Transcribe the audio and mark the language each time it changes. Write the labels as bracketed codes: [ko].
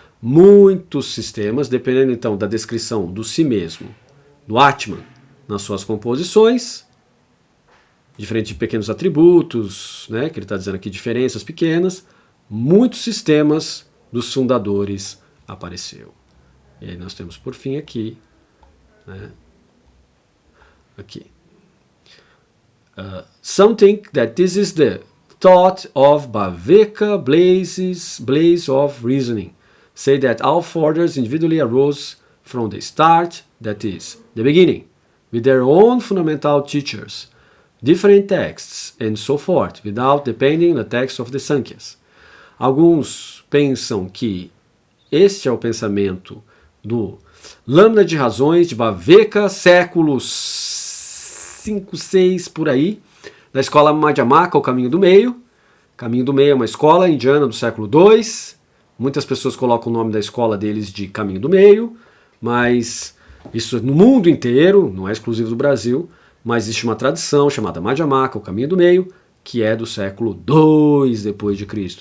[pt] Muitos sistemas, dependendo então da descrição do si mesmo, do Atman, nas suas composições, diferente de pequenos atributos, né, que ele está dizendo aqui, diferenças pequenas, muitos sistemas dos fundadores apareceu. E aí nós temos por fim aqui, né, aqui. [en] Some think that this is the thought of Bhaveka blaze of reasoning. Say that all orders individually arose from the start, that is, the beginning, with their own fundamental teachers, different texts, and so forth, without depending on the text of the Sankhya's. [pt] Alguns pensam que este é o pensamento do Lâmina de Razões de Bhaveka, séculos 5, 6, por aí, da escola Madhyamaka, o Caminho do Meio. Caminho do Meio é uma escola indiana do século II. Muitas pessoas colocam o nome da escola deles de Caminho do Meio, mas isso no mundo inteiro, não é exclusivo do Brasil, mas existe uma tradição chamada Madhyamaka, o Caminho do Meio, que é do século II depois de Cristo.